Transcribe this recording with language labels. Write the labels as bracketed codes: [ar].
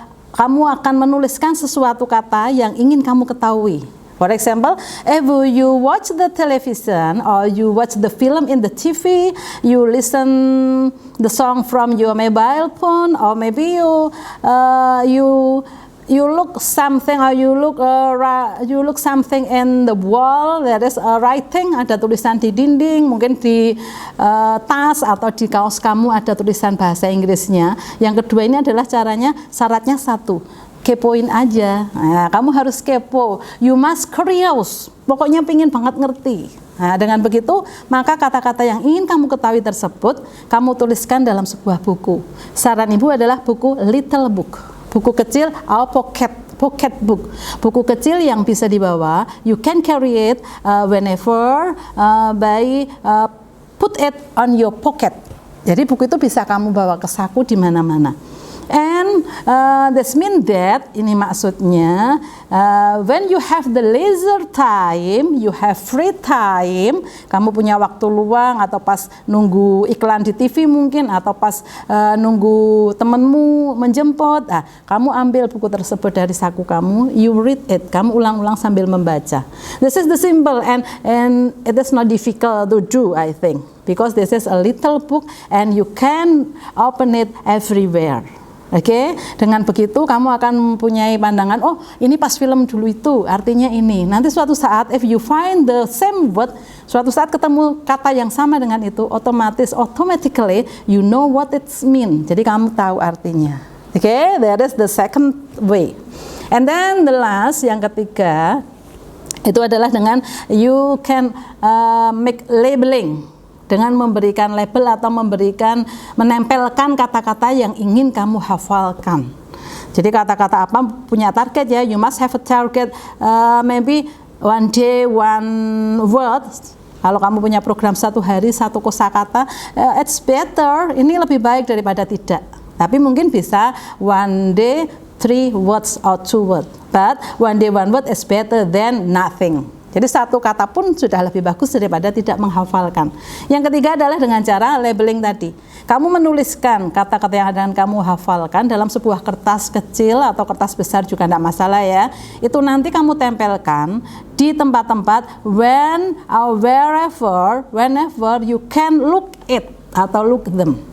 [id] Kamu akan menuliskan sesuatu kata yang ingin kamu ketahui. [en] For example, if you watch the television or you watch the film in the TV, you listen the song from your mobile phone, or maybe you look something, or you look something in the wall. There is a writing, [id] ada tulisan di dinding, mungkin di tas atau di kaos kamu ada tulisan bahasa Inggrisnya. Yang kedua ini adalah caranya, syaratnya satu, kepoin aja. Nah, kamu harus kepo. [en] You must curious. [id] Pokoknya pengen banget ngerti. Nah, dengan begitu, maka kata-kata yang ingin kamu ketahui tersebut, kamu tuliskan dalam sebuah buku. Saran Ibu adalah buku little book. Buku kecil atau pocket book. Buku kecil yang bisa dibawa. [en] You can carry it whenever by put it on your pocket. [id] Jadi buku itu bisa kamu bawa ke saku di mana-mana. [en] And this mean that, [id] ini maksudnya, [en] when you have the leisure time, you have free time, [id] kamu punya waktu luang atau pas nunggu iklan di TV mungkin, atau pas nunggu temenmu menjemput, kamu ambil buku tersebut dari saku kamu, [en] you read it, [id] kamu ulang-ulang sambil membaca. [en] This is the simple and it is not difficult to do, I think. because this is a little book and you can open it everywhere. [id] Oke, dengan begitu kamu akan mempunyai pandangan, oh ini pas film dulu itu, artinya ini. Nanti suatu saat, [en] if you find the same word, [id] suatu saat ketemu kata yang sama dengan itu, [en] automatically you know what it mean. [id] Jadi kamu tahu artinya. [en] Oke, that is the second way. And then the last, [id] yang ketiga, itu adalah dengan [en] you can make labeling. [id] Dengan memberikan label atau menempelkan kata-kata yang ingin kamu hafalkan. Jadi kata-kata apa punya target ya, [en] you must have a target, maybe one day one word. [id] Kalau kamu punya program 1 hari 1 kosakata, [en] it's better, [id] ini lebih baik daripada tidak. Tapi mungkin bisa [en] one day 3 words or 2 words, but one day 1 word is better than nothing. [id] Jadi 1 kata pun sudah lebih bagus daripada tidak menghafalkan. Yang ketiga adalah dengan cara labeling tadi. Kamu menuliskan kata-kata yang akan kamu hafalkan dalam sebuah kertas kecil atau kertas besar juga tidak masalah ya. Itu nanti kamu tempelkan di tempat-tempat [en] whenever you can look it [id] atau [en] look them.